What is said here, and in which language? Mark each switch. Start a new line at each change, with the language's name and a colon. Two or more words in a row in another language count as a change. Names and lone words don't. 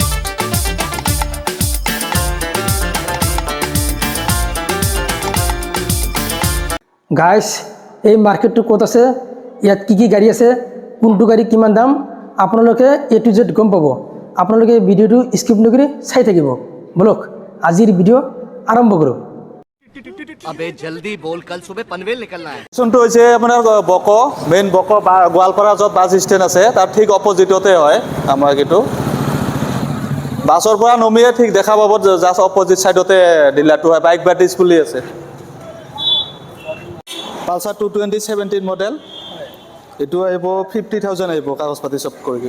Assamese: গাইজ এই মাৰ্কেটটো ক'ত আছে ইয়াত কি গাড়ী আছে কোনটো গাড়ী কিমান দাম আপোনালোকে
English: A to Z
Assamese: গম পাব আপোনালোকে ভিডিঅ'টো স্কিপ নকৰি চাই থাকিব বলক আজিৰ ভিডিঅ' আৰম্ভ কৰোঁ
Hindi: अबे जल्दी बोल कल सुबह पनवेल निकलना है
Assamese: লোকেশ্যনটো হৈছে আপোনাৰ বক মেইন বক গোৱালপাৰা য'ত
English: bus stand
Assamese: আছে তাৰ ঠিক অপজিটতে হয় আমাৰ এইটো বাছৰ পৰা নমিয়ে ঠিক দেখা পাব
English: just opposite
Assamese: ছাইডতে ডিলাৰটো হয় বাইক বাটিছ বুলি আছে পালচাৰ 22017 মডেল এইটো আহিব 50,000 আহিব কাগজ পাতি চব কৰি